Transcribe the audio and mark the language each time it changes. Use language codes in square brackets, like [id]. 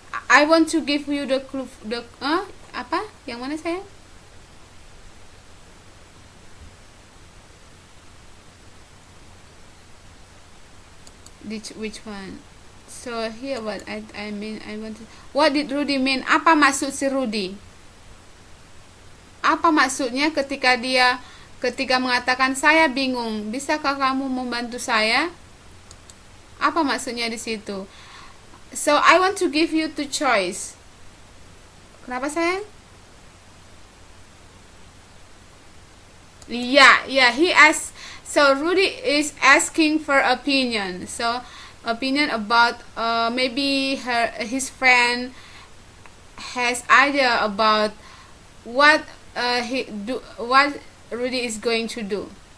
[en] I want to give you the clue. [id] Apa? Yang mana saya? [en] Which one? So here what I mean, I want to. What did Rudy mean? [id] Apa maksud si Rudy? Apa maksudnya ketika mengatakan saya bingung, bisakah kamu membantu saya? Apa maksudnya di situ? [en] So I want to give you two choice. [id] Kenapa sayang? [en] Yeah, he asked. So Rudy is asking for opinion. So opinion about maybe his friend has idea about what Rudy is going to do.